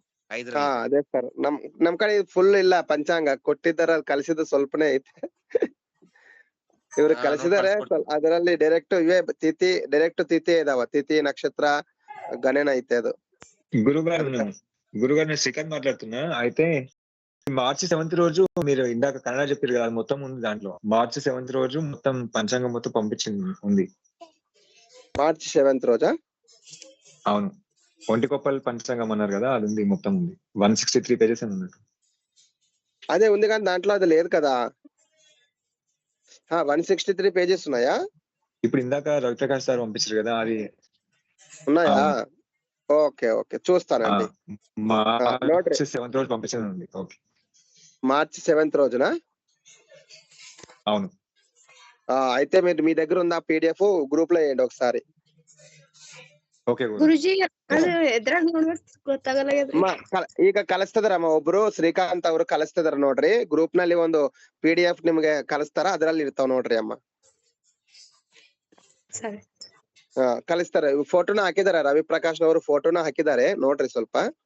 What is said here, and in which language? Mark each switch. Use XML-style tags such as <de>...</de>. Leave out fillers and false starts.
<kn>ಅದೇ ಸರ್ ನಮ್ ಕಡೆ ಫುಲ್ ಇಲ್ಲ ಪಂಚಾಂಗ ಕೊಟ್ಟಿದ್ದಾರೆ, ಕಲಿಸಿದ ಸ್ವಲ್ಪನೇ ಐತೆ. ಇವ್ರು ಕಲಿಸಿದಾರೆ ಅದರಲ್ಲಿ ಡೈರೆಕ್ಟ್ ಇವೇ ತಿಥಿ ಡೈರೆಕ್ಟ್ ತಿಥಿ ಇದಾವ, ತಿಥಿ నక్షత్ర గణన అయితే ಅದು.</kn> <te>గురుగారు నేను శ్రీకాంత్ మాట్లాడుతున్నా. అయితే మార్చి 7th రోజు మీరు ఇందాక కన్నడ చెప్పారు కదా, మొత్తం ఉంది దాంట్లో. మార్చి 7th రోజు మొత్తం పంచాంగం మొత్తం పంపించింది ఉంది. మార్చి 7th రోజా? అవును, ఒంటికొప్పల్ పంచాంగం అన్నారు కదా, అది ఉంది, మొత్తం ఉంది. 163 పేజెస్ అని ఉన్నట్టు. అదే ఉంది కానీ దాంట్లో అది లేదు కదా. 163 పేజెస్ ఉన్నాయా? ఇప్పుడు ఇందాక రవిప్రకాష్ సార్ పంపించారు కదా, అది ఉన్నాయా? ఓకే ఓకే చూస్తానండి. మార్చి 7th రోజు పంపించింది ఉంది.</te> <en>okay,</en> <te>మార్చి 7th రోజున. అవును. అయితే మీరు మీ దగ్గర ఉన్న PDF గ్రూప్ లో వేయండి ఒకసారి.</te> <en>okay</en> <kn>ಗುರುಜಿ ಅದು ಎದ್ರಾಗ ನೋಡ್ಬೇಕು ಗೊತ್ತಾಗಲ್ಲ. ಈಗ ಕಳಿಸ್ತದಾರಮ್ಮ ಒಬ್ರು ಶ್ರೀಕಾಂತ್ ಅವರು ಕಳಿಸ್ತಿದಾರ ನೋಡ್ರಿ, ಗ್ರೂಪ್ ನಲ್ಲಿ ಒಂದು PDF ನಿಮ್ಗೆ ಕಳಿಸ್ತಾರ, ಅದ್ರಲ್ಲಿ ಇರ್ತಾವ ನೋಡ್ರಿ ಅಮ್ಮ. ಸರಿ, ಕಳಿಸ್ತಾರೆ. ಫೋಟೋನ ಹಾಕಿದಾರೆ, ರವಿಪ್ರಕಾಶ್ ಅವರು ಫೋಟೋನ ಹಾಕಿದ್ದಾರೆ ನೋಡ್ರಿ ಸ್ವಲ್ಪ.</kn>